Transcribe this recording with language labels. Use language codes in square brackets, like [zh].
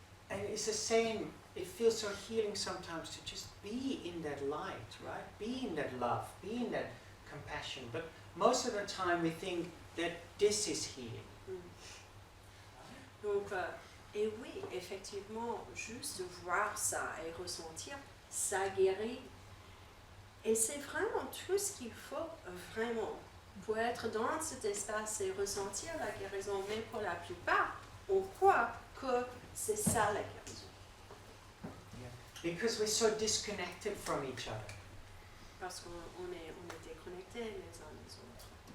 [en] And it's the same, it feels so healing sometimes to just be in that light, right? Be in that love, be in that compassion. But most of the time we think that this is healing. [fr] Donc, et oui, effectivement, juste voir ça et ressentir, ça guérit. Et c'est vraiment tout ce qu'il faut vraiment pour être dans cet espace et ressentir la guérison. Mais pour la plupart, on croit que c'est ça la guérison. [en] Because we're so disconnected from each other. [fr] Parce qu'on est déconnectés les uns les autres.